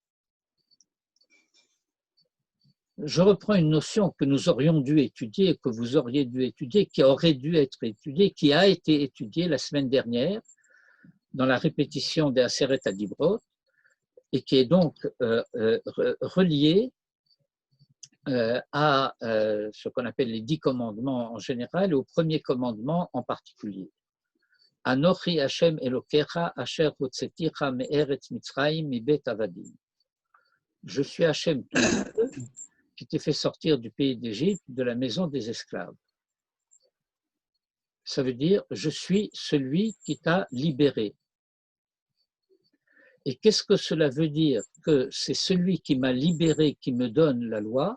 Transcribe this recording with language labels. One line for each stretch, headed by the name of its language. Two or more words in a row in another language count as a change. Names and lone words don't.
French: Je reprends une notion que nous aurions dû étudier, que vous auriez dû étudier, qui aurait dû être étudiée, qui a été étudiée la semaine dernière dans la répétition des
Hebrew: עשרת הדברות,
French: et qui est donc reliée à ce qu'on appelle les 10 commandements en général et au premier commandement en particulier.
Hebrew: אנכי השם אלוקיך אשר הוצאתיך מארץ מצרים מבית עבדים.
French: Je suis Hashem, ton Dieu, qui t'ai fait sortir du pays d'Égypte, de la maison des esclaves. Ça veut dire, je suis celui qui t'a libéré. Et qu'est-ce que cela veut dire? Que c'est celui qui m'a libéré qui me donne la loi.